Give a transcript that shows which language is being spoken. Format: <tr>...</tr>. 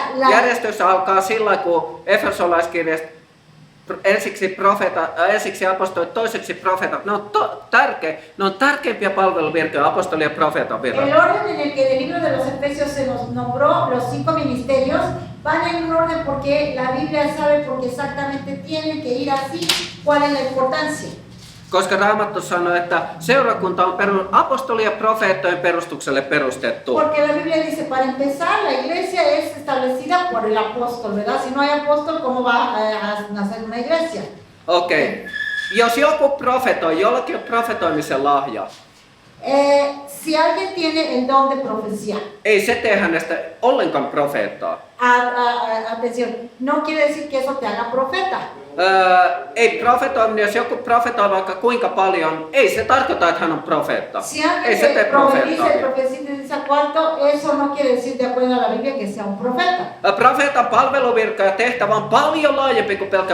<fi>Järjestys alkaa sillä, kun Efesolaiskirjasta ensiksi apostolit, toiseksi profeetat. Ne on tärkeimpiä palveluvirkoja, apostolien ja profeetan virrat.</fi> <es>El orden en el que en el libro de los Efesios se nos nombró los 5 ministerios van en un orden porque la Biblia sabe porque exactamente tienen que ir así, cuál es la importancia.</es> <fi>Koska Raamattu sanoo, että seurakunta on apostolien ja profeettojen perustukselle perustettu.</fi> <es>Porque la Biblia dice, para empezar, la iglesia es establecida por el apóstol, ¿verdad? Si no hay apóstol, ¿cómo va a nacer una iglesia?</es> <fi>Okei. Jos joku profetoi, jollakin on profetoimisen lahja,</fi> <es>Si alguien tiene el don de profecía,</es> <fi>ei se tee hänestä ollenkaan profeettaa.</fi> <es>atención, no quiere decir que eso te haga profeta.</es> <fi>Ei profetoiminen, jos joku profetoi vaikka kuinka paljon, ei se tarkoita, että hän on profeetta.</fi> <es>Si</es> <fi>Ei se tee</fi> <es>alguien</es> <fi>profeettaa.</fi> <es>profetiza cuánto, eso no quiere decir de acuerdo a la Biblia que sea un profeta.</es> <fi>Profeetan palveluvirka ja tehtävä on paljon laajempi kuin pelkkä</fi>